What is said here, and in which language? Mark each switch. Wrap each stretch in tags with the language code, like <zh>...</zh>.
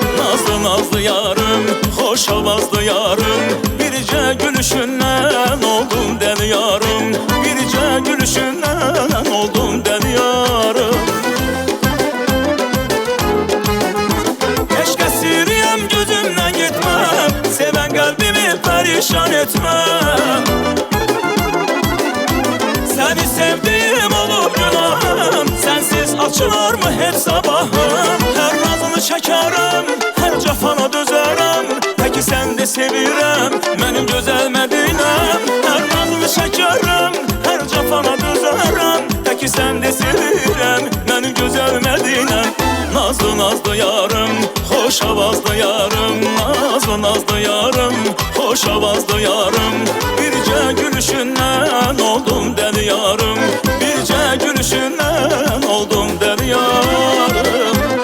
<az>Nazlı nazlı yarım, xoş avazlı yarım, bircə gülüşündən oldum dəli yarım, bircə gülüşündən oldum dəli yarım. Eşq əsiriyəm, gözümdən getməm, sevən qəlbimi pərişan etməm.</az> <tr>Səni sevdiğim olur günahım, sensiz açılar mı hep sabahım? Her nazını çekerim, her cafana dözərəm, peki sen de sevirəm, benim gözəl Mədinəm. Her nazını çekerim, her cafana dözərəm, peki sen de sevirəm, benim gözəl Mədinəm.</tr> <az>Nazlı nazlı yarım, hoş avazlı yarım, nazlı nazlı yarım, hoş avazlı yarım, bircə gülüşündən oldum dəli yarım, bircə gülüşündən oldum dəli yarım.</az>